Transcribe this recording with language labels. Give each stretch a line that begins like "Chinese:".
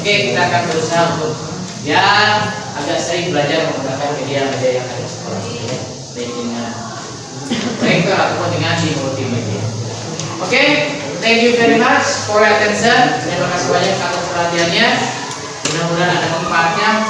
Indonesian: Oke, kita akan berusaha untuk ya agak sering belajar menggunakan media-media yang ada sekolah ya, baik dengan proyektor ataupun dengan di multimedia.
English: Oke, thank you very much for your attention.
Indonesian: Terima kasih banyak atas perhatiannya. Mudah-mudahan ada manfaatnya.